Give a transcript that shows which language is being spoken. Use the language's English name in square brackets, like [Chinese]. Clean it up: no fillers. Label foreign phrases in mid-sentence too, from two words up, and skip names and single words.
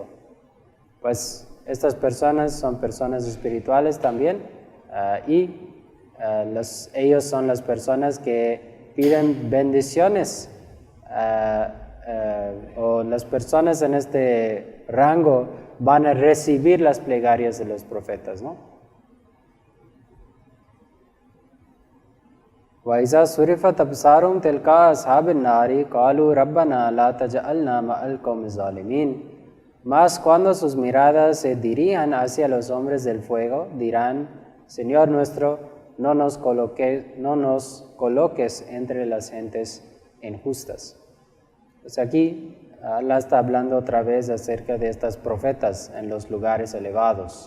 [Spanish] Pues estas personas son personas espirituales también, ellos son las personas que piden bendiciones, o las personas en este rango van a recibir las plegarias de los profetas, ¿no? [Arabic] وَإِذَا صُرِفَتْ أَبْصَارُهُمْ تِلْقَاءَ أَصْحَابِ النَّارِ قَالُوا رَبَّنَا لَا تَجْعَلْنَا مَعَ الْقَوْمِ الظَّالِمِينَ. [Spanish] Mas cuando sus miradas se dirijan hacia los hombres del fuego, dirán: Señor nuestro, no nos coloques entre las gentes injustas. Pues aquí Allah está hablando otra vez acerca de estas profetas en los lugares elevados.